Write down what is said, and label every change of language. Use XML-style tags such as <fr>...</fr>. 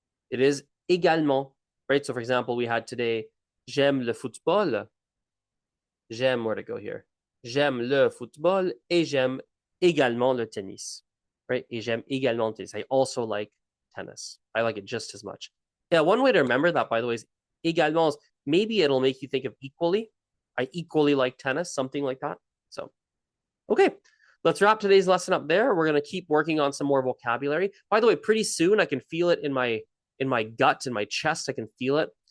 <en>It is également, right? So, for example, we had today,</en> <fr>j'aime le football.</fr> <en>J'aime, where to go here?</en> <fr>J'aime le football et j'aime également le tennis, right? Et j'aime également le tennis.</fr> <en>I also like tennis. I like it just as much. Yeah, one way to remember that, by the way, is également. Maybe it'll make you think of equally. I equally like tennis, something like that. So, okay, let's wrap today's lesson up there. We're going to keep working on some more vocabulary. By the way, pretty soon I can feel it in my gut, in my chest. I can feel it.</en>